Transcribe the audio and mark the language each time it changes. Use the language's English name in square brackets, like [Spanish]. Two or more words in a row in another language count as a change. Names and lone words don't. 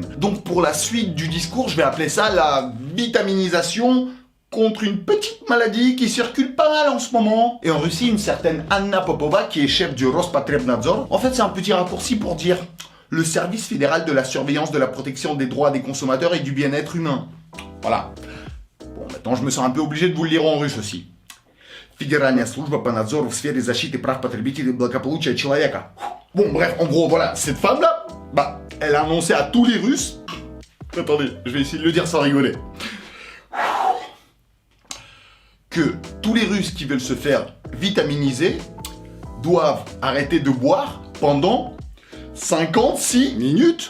[French] Donc pour la suite du discours, je vais appeler ça la vitaminisation contre une petite maladie qui circule pas mal en ce moment. Et en Russie, une certaine Anna Popova, qui est chef du Rospotrebnadzor, en fait c'est un petit raccourci pour dire le service fédéral de la surveillance de la protection des droits des consommateurs et du bien-être humain. Voilà. Bon, maintenant je me sens un peu obligé de vous le lire en russe aussi. [Russian] Федеральная служба по надзору в сфере защиты прав потребителей и благополучия человека. [French] Bon, bref, en gros, voilà, cette femme-là, elle a annoncé à tous les Russes... Attendez, je vais essayer de le dire sans rigoler. Que tous les Russes qui veulent se faire vitaminiser doivent arrêter de boire pendant 56 minutes.